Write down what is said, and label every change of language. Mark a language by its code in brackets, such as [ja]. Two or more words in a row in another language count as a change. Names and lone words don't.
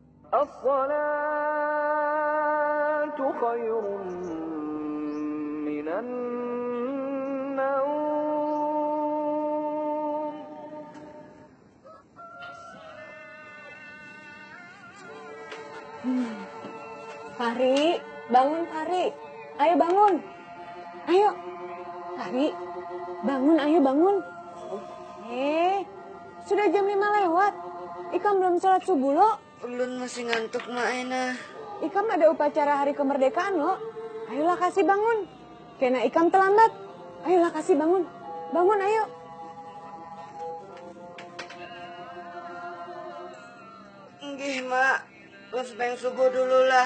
[ar] الصلاة خير من النوم. [id] Fahri, bangun Fahri. Ayo bangun. Ayo. Fahri, bangun, ayo bangun. Sudah jam 5 lewat. [bjn] Ikam belum sholat subuh lo. Ulun masih ngantuk Mak Aina. Ikam ada upacara hari kemerdekaan lo. Ayolah kasih bangun. Kena Ikam terlambat. Ayolah kasih bangun. Bangun ayo. Nggih Mak, lo sebeng subuh dulu lah.